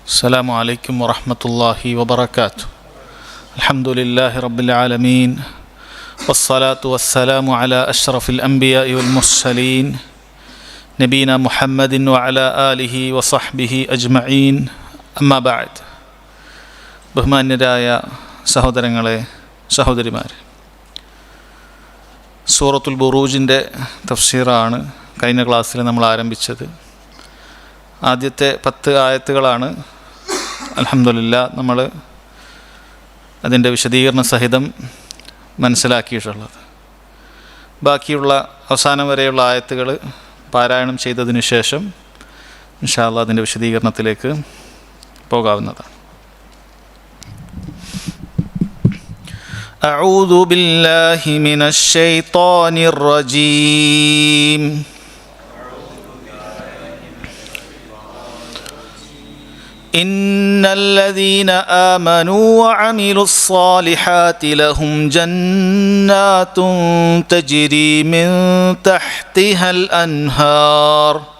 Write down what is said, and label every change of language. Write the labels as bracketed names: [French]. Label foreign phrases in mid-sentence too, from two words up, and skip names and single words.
[Arabic] السلام عليكم ورحمة الله وبركاته. الحمد لله رب العالمين والصلاة والسلام على أشرف الأنبياء والمرسلين نبينا محمد وعلى آله وصحبه أجمعين أما بعد. [Malayalam] ബഹുമാന്യരായ സഹോദരങ്ങളെ, സഹോദരിമാരെ, സൂറത്തുൽ ബുറൂജിൻ്റെ തഫ്സീറാണ് കഴിഞ്ഞ ക്ലാസ്സിൽ നമ്മൾ ആരംഭിച്ചത്. ആദ്യത്തെ 10 ആയത്തുകളാണ് അൽഹംദുലില്ലാ നമ്മൾ അതിൻ്റെ വിശദീകരണ സഹിതം മനസ്സിലാക്കിയിട്ടുള്ളത്. ബാക്കിയുള്ള അവസാനം വരെയുള്ള ആയത്തുകൾ പാരായണം ചെയ്തതിനു ശേഷം [Arabic] إن شاء الله [Malayalam] അതിൻ്റെ വിശദീകരണത്തിലേക്ക് പോകാവുന്നതാണ്. [Arabic] أعوذ بالله من الشيطان الرجيم. إن الذين آمنوا وعملوا الصالحات لهم جنات تجري من تحتها الأنهار